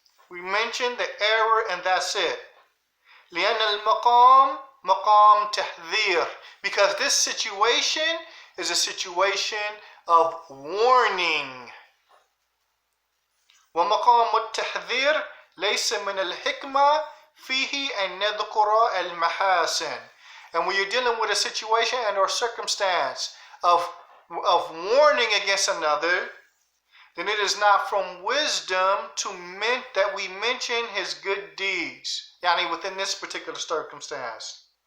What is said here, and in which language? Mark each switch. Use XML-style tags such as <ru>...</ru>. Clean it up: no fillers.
<en>We mention the error and that's it.</en> <ar>لأن المقام مقام تحذير,</ar> <en>because this situation is a situation of warning.</en> <ar>ومقام التحذير ليس من الحكمة فيه أن نذكر المحاسن.</ar> <en>And when you're dealing with a situation and or circumstance of warning against another, then it is not from wisdom that we mention his good deeds, yani within this particular circumstance.</en>